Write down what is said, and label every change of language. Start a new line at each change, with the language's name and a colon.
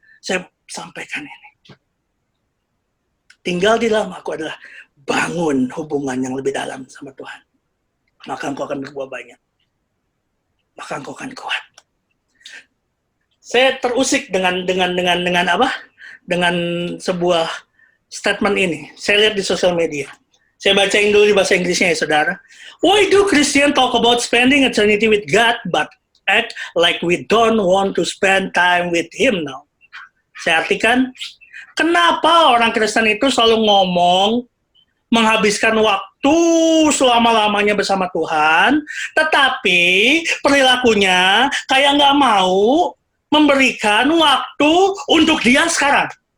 Indonesian: Saya sampaikan ini. Tinggal di dalam aku adalah bangun hubungan yang lebih dalam sama Tuhan. Maka engkau akan berbuah banyak. Maka engkau akan kuat. Saya terusik dengan apa? Dengan sebuah statement ini. Saya lihat di sosial media. Saya bacain dulu di bahasa Inggrisnya ya, saudara.
English: Why do Christians talk about spending eternity with God, but act like we don't want to spend time with Him now?
Indonesian: Saya artikan, kenapa orang Kristen itu selalu ngomong menghabiskan waktu selama-lamanya bersama Tuhan, tetapi perilakunya kayak nggak mau memberikan waktu untuk dia sekarang.